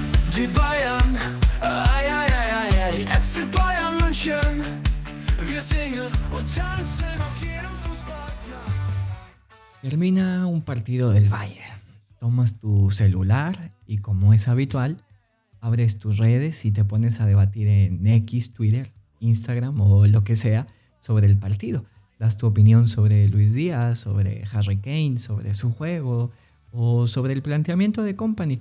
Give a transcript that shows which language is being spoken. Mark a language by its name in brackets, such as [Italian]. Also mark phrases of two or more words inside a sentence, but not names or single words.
[German] Die Bayern, ei, ei, ei, ei, ei, FC Bayern München. Wir singen und tanzen auf jedem Fußballplatz. [Spanish] Termina un partido del Bayern. Tomas tu celular y, como es habitual, abres tus redes y te pones a debatir en X, Twitter, Instagram o lo que sea sobre el partido. Das tu opinión sobre Luis Díaz, sobre Harry Kane, sobre su juego o sobre el planteamiento de Kompany.